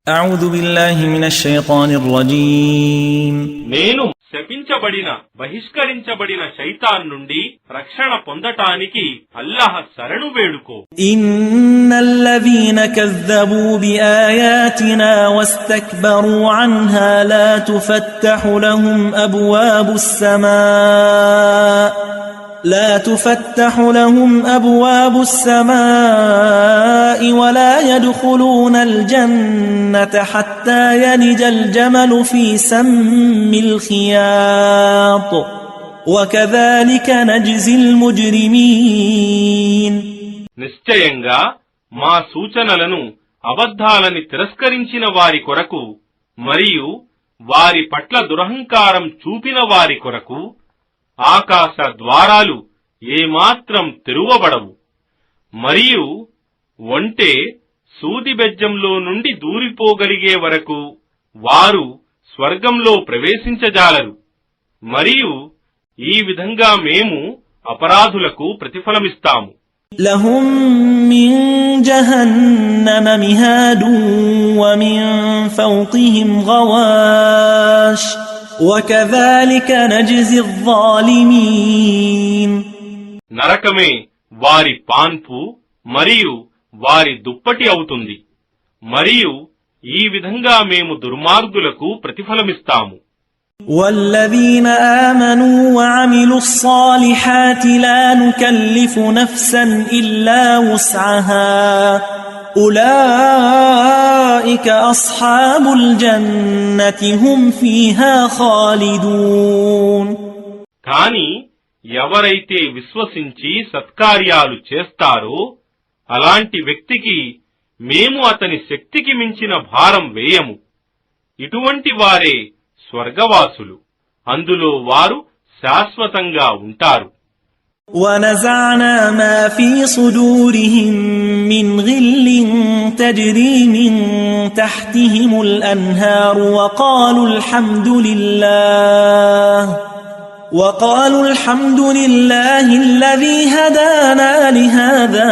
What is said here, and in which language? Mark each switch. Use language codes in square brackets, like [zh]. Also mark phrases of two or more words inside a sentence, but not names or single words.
[ar] أعوذ بالله من الشيطان الرجيم [te] నేను శపించబడిన బహిష్కరించబడిన శైతాన్ నుండి రక్షణ పొందటానికి అల్లాహ్ శరణు వేడుకో. [ar] إن الذين كذبوا بآياتنا واستكبروا عنها لا تفتح لهم أبواب السماء ولا يدخلون الجنة حتى يلج الجمل في سم الخياط وكذلك نجزي المجرمين. [te] నిశ్చయంగా మా సూచనలను అబద్ధాలని తిరస్కరించిన వారి కొరకు మరియు వారి పట్ల దురహంకారం చూపిన వారి కొరకు ఆకాశ ద్వారాలు ఏమాత్రం తెరువబడవు. మరియు ఒంటె సూదిబెజ్జంలో నుండి దూరిపోగలిగే వరకు వారు స్వర్గంలో ప్రవేశించజాలరు. మరియు ఈ విధంగా మేము అపరాధులకు ప్రతిఫలమిస్తాము. [ar] لهم من جهنم مهاد ومن فوقهم غواش وكذلك نجزي الظالمين. [te] నరకమే వారి పాన్పు మరియు వారి దుప్పటి అవుతుంది. మరియు ఈ విధంగా మేము దుర్మార్గులకు ప్రతిఫలమిస్తాము. [ar] والذين آمنوا وعملوا الصالحات لا نكلف نفسا إلا وسعها أولئك أصحاب الجنة هم فيها خالدون. [te] కాని ఎవరైతే విశ్వసించి సత్కార్యాలు చేస్తారో అలాంటి వ్యక్తికి మేము అతని శక్తికి మించిన భారం వేయము. ఇటువంటి వారే స్వర్గవాసులు, అందులో వారు శాశ్వతంగా ఉంటారు. [ar] ونزعنا ما في صدورهم من غل تجري من تحتهم الأنهار وقالوا الحمد لله الذي هدانا لهذا